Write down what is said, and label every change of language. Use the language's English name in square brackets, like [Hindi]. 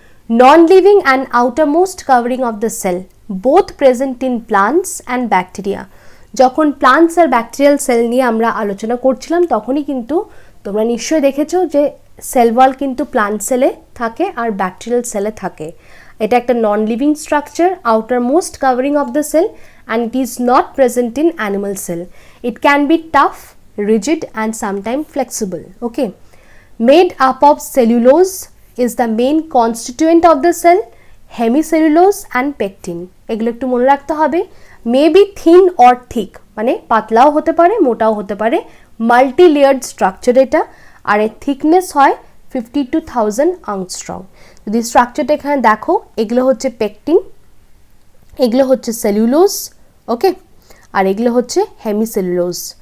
[English] Non living and outermost covering of the cell both present in plants and bacteria. [Bangla] যখন plants are bacterial sell নিয়ে আমরা আলোচনা করছিলাম তখনই কিন্তু তোমরা নিশ্চয়ই দেখেছো যে সেল ওয়াল কিন্তু প্লান্ট সেলে থাকে আর ব্যাকটেরিয়াল সেলে থাকে। এটা একটা [English] Non living structure, outermost covering of the cell, and it is not present in animal cell. It can be tough, rigid and sometimes flexible. Okay, made up of cellulose is the main constituent of the cell, hemicellulose and pectin. [Bangla] এগুলো একটু মনে রাখতে হবে। [English] may be thin or thick, [Bangla] মানে পাতলাও হতে পারে মোটাও হতে পারে। মাল্টি লেয়ার্ড স্ট্রাকচার এটা, আর এর থিকনেস হয় 50 to 1000 angstrom। যদি স্ট্রাকচারটা এখানে দেখো, এগুলো হচ্ছে পেকটিন, এগুলো হচ্ছে সেলুলোজ, ওকে, আর এগুলো হচ্ছে হেমিসেলুলোজ।